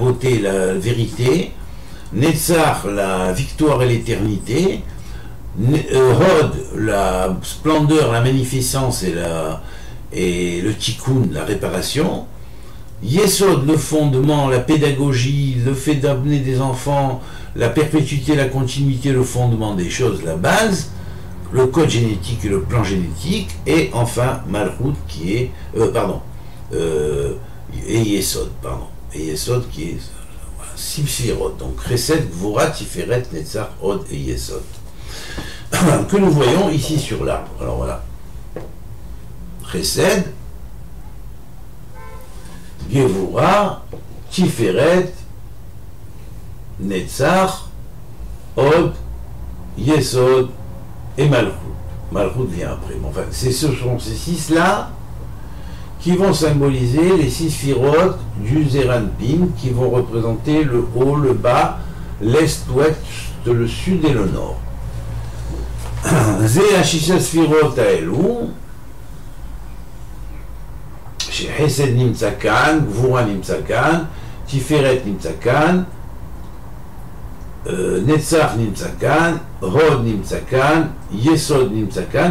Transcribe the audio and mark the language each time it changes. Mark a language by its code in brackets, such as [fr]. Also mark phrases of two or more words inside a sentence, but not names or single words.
[fr] beauté, la vérité, Netzach, la victoire et l'éternité, Hod, la splendeur, la magnificence et le tikkun, la réparation, Yesod, le fondement, la pédagogie, le fait d'amener des enfants, la perpétuité, la continuité, le fondement des choses, la base, le code génétique et le plan génétique, et enfin Malchut qui est, et Yesod, et Yesod qui est 6 sphirot, donc Chesed, Gvura, Tiferet, Netzach, Hod et Yesod, que nous voyons ici sur l'arbre. Alors voilà, Chesed, Gevura, Tiferet, Netzach, Hod, Yesod et Malchut. Malchut vient après. Enfin, ce sont ces 6-là qui vont symboliser les 6 sphirotes du Zeranpin, qui vont représenter le haut, le bas, l'est, l'ouest, le sud et le nord. [he] Ze השש ספירות האלו, שחסד נמצא כאן, גבורה נמצא כאן, תפארת נמצא כאן, נצח נמצא כאן, הוד נמצא כאן, יסוד נמצא כאן.